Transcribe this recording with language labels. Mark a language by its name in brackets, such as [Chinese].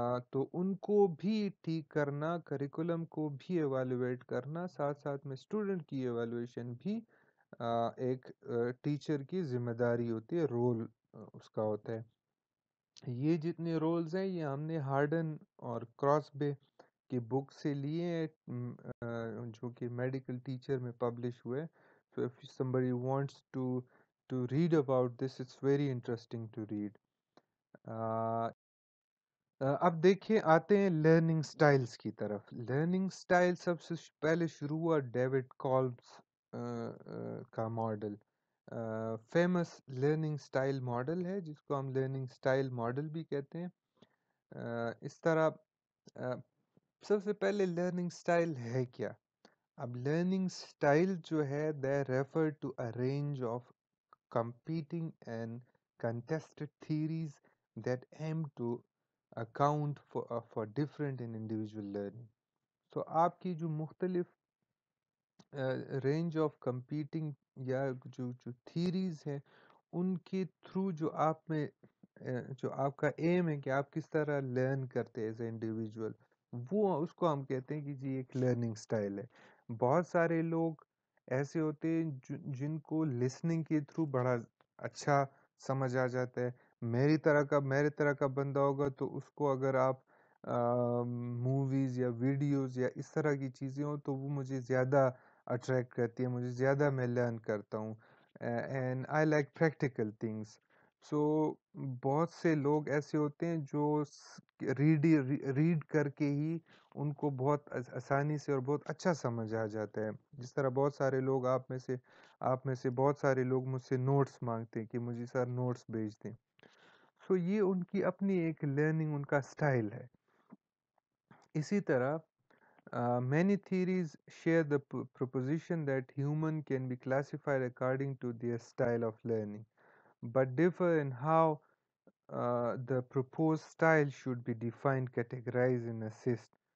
[Urdu] تو ان کو بھی ٹھیک کرنا، کریکولم کو بھی ایوالویٹ کرنا، ساتھ ساتھ میں اسٹوڈنٹ کی ایوالویشن بھی ایک ٹیچر کی ذمہ داری ہوتی ہے، رول اس کا ہوتا ہے. یہ جتنے رولز ہیں یہ ہم نے ہارڈن اور کراس بے کی بک سے لیے ہیں، جو کہ میڈیکل ٹیچر میں پبلش ہوئے. [English] So if somebody wants to read about this, it's very interesting to read. [Urdu] اب دیکھیں آتے ہیں لرننگ سٹائلز کی طرف. لرننگ سٹائل سب سے پہلے شروع ہوا ڈیوڈ کالبس کا model. Famous learning style model ہے جس کو ہم لرننگ سٹائل ماڈل بھی کہتے ہیں. اس طرح سب سے پہلے لرننگ سٹائل ہے کیا؟ اب لرننگ سٹائل جو ہے [English] they refer to a range of competing and contested theories that aim to account for different in individual learning. [Urdu] So آپ کی جو مختلف رینج آف کمپیٹنگ یا جو تھیریز ہیں، ان کے تھرو جو آپ میں جو آپ کا ایم ہے کہ آپ کس طرح لرن کرتے ایز اے انڈیویجول، وہ اس کو ہم کہتے ہیں کہ جی ایک لرننگ سٹائل ہے. بہت سارے لوگ ایسے ہوتے ہیں جن کو لسننگ کے تھرو بڑا اچھا سمجھ آ جاتا ہے. میرے طرح کا بندہ ہوگا تو اس کو اگر آپ موویز یا ویڈیوز یا اس طرح کی چیزیں ہوں تو وہ مجھے زیادہ اٹریکٹ کرتی ہے، مجھے زیادہ میں لرن کرتا ہوں. [English] And I like practical things. [Urdu] سو بہت سے لوگ ایسے ہوتے ہیں جو ریڈ کر کے ہی ان کو بہت آسانی سے اور بہت اچھا سمجھ آ جاتا ہے. جس طرح بہت سارے لوگ آپ میں سے بہت سارے لوگ مجھ سے نوٹس مانگتے ہیں کہ مجھے سر نوٹس بھیج دیں. سو یہ ان کی اپنی ایک لرننگ، ان کا سٹائل ہے. اسی طرح [English] many theories share the proposition that human can be classified according to their style of learning, but differ in how the proposed style should be defined, categorized and assessed.